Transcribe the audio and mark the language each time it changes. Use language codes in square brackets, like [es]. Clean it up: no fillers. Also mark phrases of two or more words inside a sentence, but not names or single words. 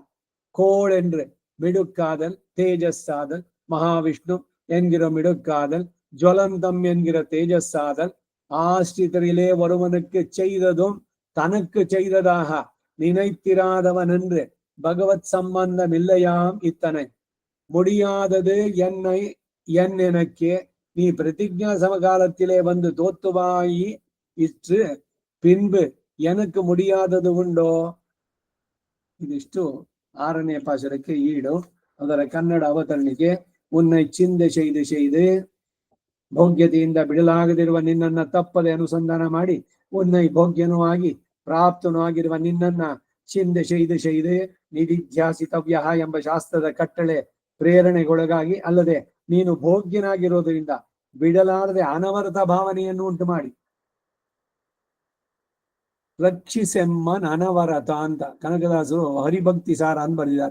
[ta] கோள் என்று மிடுக்காதல், தேஜஸ்ஸாதல், மகாவிஷ்ணு என்கிற மிடுக்காதல், ஜுவலந்தம் என்கிற தேஜஸ்ஸாதல், ஆஸ்ரிதரிலே ஒருவனுக்கு செய்ததும் தனக்கு செய்ததாக நினைத்திராதவன் என்று பகவத் சம்பந்தம் இல்லையாம் இத்தனை. முடியாதது என் எனக்கே நீ பிரதிஜா சமகாலத்திலே வந்து தோத்துவாயி இற்று பின்பு எனக்கு முடியாதது உண்டோ. [kn] ಇದಿಷ್ಟು 6ನೇ ಪಾಶರಕ್ಕೆ ಈಡು. ಅದರ ಕನ್ನಡ ಅವತರಣಿಕೆ. [ta] உன்னை சிந்தை செய்து [kn] ಭೋಗ್ಯತೆಯಿಂದ ಬಿಡಲಾಗದಿರುವ ನಿನ್ನನ್ನ ತಪ್ಪದೆ ಅನುಸಂಧಾನ ಮಾಡಿ, ಉನ್ನೈ ಭೋಗ್ಯನೂ ಆಗಿ ಪ್ರಾಪ್ತನೂ ಆಗಿರುವ ನಿನ್ನನ್ನ [ta] சிந்தை செய்து [kn] ನಿಧಿಧ್ಯಾಸಿತವ್ಯ ಎಂಬ ಶಾಸ್ತ್ರದ ಕಟ್ಟಳೆ ಪ್ರೇರಣೆಗೊಳಗಾಗಿ, ಅಲ್ಲದೆ ನೀನು ಭೋಗ್ಯನಾಗಿರೋದ್ರಿಂದ ಬಿಡಲಾರದೆ ಅನವರತ ಭಾವನೆಯನ್ನು ಉಂಟು ಮಾಡಿ ರಕ್ಷಿಸೆಮ್ಮನ್ ಅನವರತ ಅಂತ ಕನಕದಾಸರು ಹರಿಭಕ್ತಿ ಸಾರ ಅಂತ ಬರೆದಿದ್ದಾರೆ.